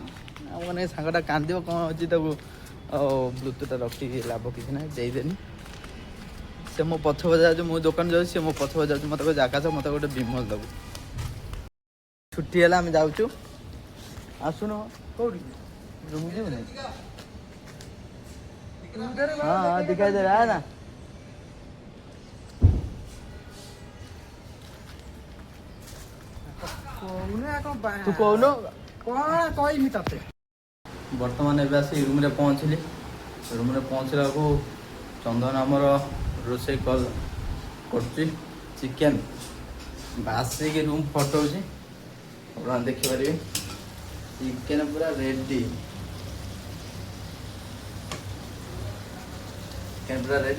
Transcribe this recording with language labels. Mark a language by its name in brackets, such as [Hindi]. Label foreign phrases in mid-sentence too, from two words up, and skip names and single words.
[Odia] ଆଉ ମାନେ ସାଙ୍ଗଟା କାନ୍ଦିବ କ'ଣ ଅଛି, ତାକୁ ବ୍ଲୁଟୁଥ୍ଟା ରଖିକି ଲାଭ କିଛି ନାହିଁ, ଦେଇଦେନି। ସେ ମୋ ପଛ ଯାଉଛି, ମୁଁ ଦୋକାନ ଯାଉଛି, ସେ ମୋ ପଛ ଯାଉଛି, ମୋତେ ଗୋଟେ ଜାଗା ଅଛି, ମୋତେ ଗୋଟେ ବିମଲ ଦେବୁ। ଛୁଟି ହେଲା, ଆମେ ଯାଉଛୁ। ଆସୁନ କୋଉଠି? ରୁମ୍ ଯିବୁ ନାଇଁ? [Hindi] हाँ दिखाई दे रहा है ना। तू कौन [Odia] କ'ଣ କହିମି ତତେ? ବର୍ତ୍ତମାନ ଏବେ ଆସି ରୁମ୍ରେ ପହଞ୍ଚିଲି। ରୁମ୍ରେ ପହଞ୍ଚିଲାକୁ ଚନ୍ଦନ ଆମର ରୋଷେଇ କରୁଛି ଚିକେନ୍। ବାସିକି ରୁମ୍ ଫଟଉଛି, ଆପଣ ଦେଖିପାରିବେ। ଚିକେନ୍ ପୁରା ରେଡ଼ି, ଚିକେନ୍ ପୁରା ରେଡ଼ି।